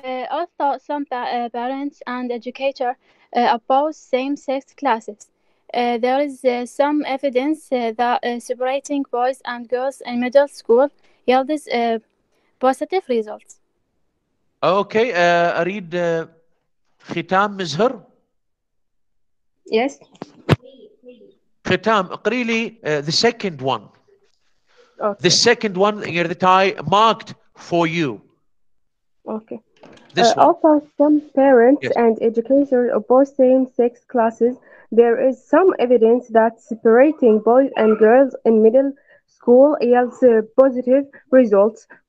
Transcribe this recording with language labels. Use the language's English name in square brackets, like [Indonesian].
[English] Also, some parents and educators oppose same-sex classes. There is some evidence that separating boys and girls in middle school yields positive results. [Arabic] Okay, أريد ختام مزهر. [English] Yes. ختام [Arabic] اقري لي [English] the second one. Okay. The second one that I marked for you. Okay. This one. Also, some parents Yes. and educators oppose same-sex classes. There is some evidence that separating boys and girls in middle school yields positive results.